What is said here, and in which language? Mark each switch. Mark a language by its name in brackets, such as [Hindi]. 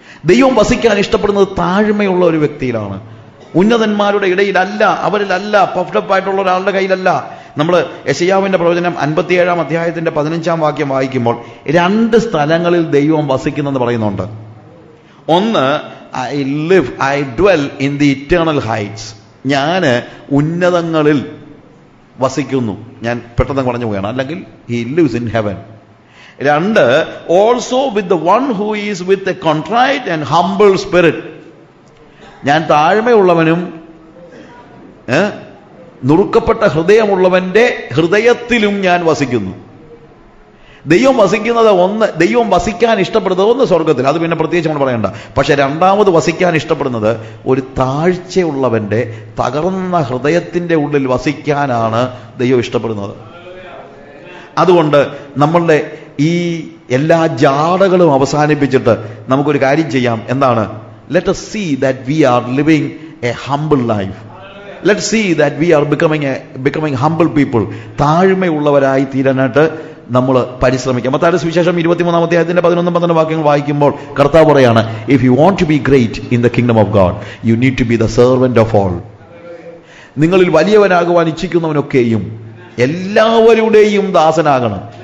[Malayalam] ദൈവം വസിക്കാൻ ഇഷ്ടപ്പെടുന്നത് താഴ്മയുള്ള ഒരു വ്യക്തിയിലാണ്. ഉന്നതന്മാരുടെ ഇടയിലല്ല, അവരിലല്ല, പഫ്ഡപ്പ് ആയിട്ടുള്ള ഒരാളുടെ കയ്യിലല്ല. നമ്മൾ യെശയ്യാവിന്റെ പ്രവചനം 57-ാം അധ്യായത്തിന്റെ 15-ാം വാക്യം വായിക്കുമ്പോൾ 2 സ്ഥലങ്ങളിൽ ദൈവം വസിക്കുന്നെന്ന് പറയുന്നുണ്ട്. ഒന്ന്, [English] I dwell in the eternal heights. [Malayalam] ഞാൻ ഉന്നതങ്ങളിൽ വസിക്കുന്നു. ഞാൻ പെട്ടെന്ന് പറഞ്ഞു പോവുകയാണ്. അല്ലെങ്കിൽ [English] he lives in heaven. 2, also with the one who is with a contrite and humble spirit. [Malayalam] ഞാൻ താഴ്മയുള്ളവനും നുറുക്കപ്പെട്ട ഹൃദയമുള്ളവന്റെ ഹൃദയത്തിലും ഞാൻ വസിക്കുന്നു. ദൈവം വസിക്കുന്നത് ദൈവം വസിക്കാൻ ഇഷ്ടപ്പെടുന്നത് സ്വർഗത്തിൽ, അത് പിന്നെ പ്രത്യേകിച്ച് നമ്മൾ പറയണ്ട. പക്ഷെ രണ്ടാമത് വസിക്കാൻ ഇഷ്ടപ്പെടുന്നത് ഒരു താഴ്ചയുള്ളവന്റെ തകർന്ന ഹൃദയത്തിന്റെ ഉള്ളിൽ വസിക്കാനാണ് ദൈവം ഇഷ്ടപ്പെടുന്നത്. അതുകൊണ്ട് നമ്മളുടെ ഈ എല്ലാ ജാടകളും അവസാനിപ്പിച്ചിട്ട് നമുക്കൊരു കാര്യം ചെയ്യാം. എന്താണ്? [English] Let us see that we are living a humble life. Let's see that we are becoming humble people. [Malayalam] താഴ്മയുള്ളവരായി തീരാനായിട്ട് നമ്മൾ പരിശ്രമിക്കാം. മത്തായിയുടെ സുവിശേഷം 23-ാം അധ്യായത്തിന്റെ 11-12 വാക്യങ്ങൾ വായിക്കുമ്പോൾ കർത്താവ് പറയാണ്, [English] If you want to be great in the kingdom of God you need to be the servant of all. [Malayalam] നിങ്ങളിൽ വലിയവനാകുവാൻ ഇച്ഛിക്കുന്നവനൊക്കെയും എല്ലാവരുടെയും ദാസനാകണം.